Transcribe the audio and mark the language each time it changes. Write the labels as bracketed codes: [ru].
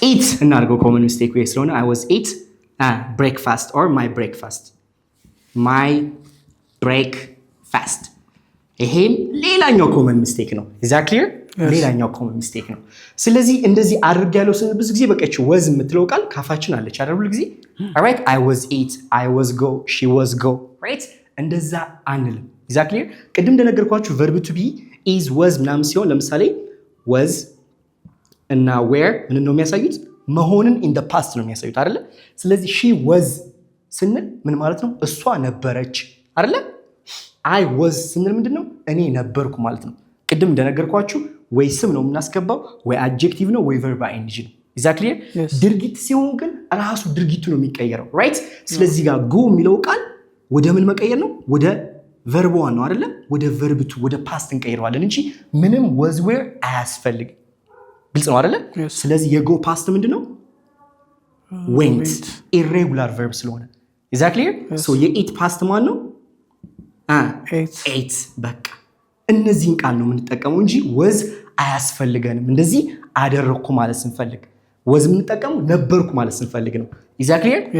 [en] Eat [am] እናድርገው [en] common mistake way ስለሆነ I was eat breakfast or my breakfast. My breakfast. [am] ይሄም ሌላኛው ኮመን ሚስቴክ ነው። [en] Is that clear? [am] ሌላኛው ኮመን ሚስቴክ ነው። ስለዚህ እንደዚህ አድርግ ያለው ብዙ ጊዜ በቃ ወዝ የምትለው ቃል ካፋችን አለች አይደል? ሁሉ ጊዜ [en] alright I was eat, I was go, she was go, right? [am] እንደዛ አንልም። [en] Is that clear? [am] ቅድም እንደነገርኳችሁ verb to be is was ምናምን ሲሆን ለምሳሌ was እና where ምን ነው የሚያሳዩት? መሆንን [en] in the past [am] ነው የሚያሳዩት አይደል? ስለዚህ she was ስንል ምን ማለት ነው? እሷ ነበረች አይደል? I was ስንል ምንድነው? እኔ ነበርኩ ማለት ነው። ቅድም እንደነገርኳችሁ ወይ ስም ነው የምናስገባው ወይ አድጀክቲቭ ነው ወይ verb ing ነው። [en] Is that clear? [am] ድርጊት ሲሆን ግን ራሱ ድርጊቱ ነው የሚቀየረው right? ስለዚህ ጋር go የሚለው ቃል ወደ ምን መቀየር ነው? ወደ verb one ነው አይደለ? ወደ verb two ወደ past እንቀይረዋለን እንጂ ምንም was were አያስፈልግም። ግልጽ ነው አይደለ? ስለዚህ የgo past ምንድነው? [en] went irregular verb ስለሆነ Is that clear? [am] So የeat past ማን ነው? ate በቃ እነዚህን ቃል ነው የምንጠቀመው እንጂ was አያስፈልገንም። እንደዚህ አደረኩ ማለት ስንፈልግ was የምንጠቀመው ነበርኩ ማለት ስንፈልግ ነው። [en] Is that clear?